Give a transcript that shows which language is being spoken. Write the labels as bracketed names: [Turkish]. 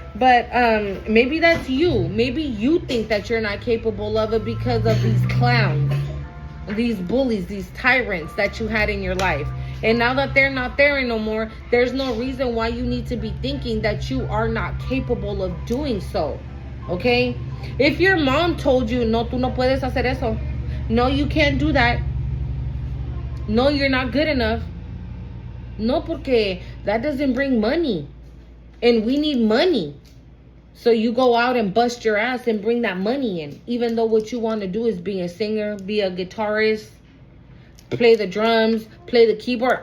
[English] But maybe that's you. Maybe you think that you're not capable of it because of these clowns, these bullies, these tyrants that you had in your life. And now that they're not there no more, there's no reason why you need to be thinking that you are not capable of doing so. Okay? If your mom told you, no, [Spanish] tú no puedes hacer eso. [English] No, you can't do that. No, you're not good enough. No, porque that doesn't bring money. And we need money. So you go out and bust your ass and bring that money in. Even though what you want to do is be a singer, be a guitarist, play the drums, play the keyboard.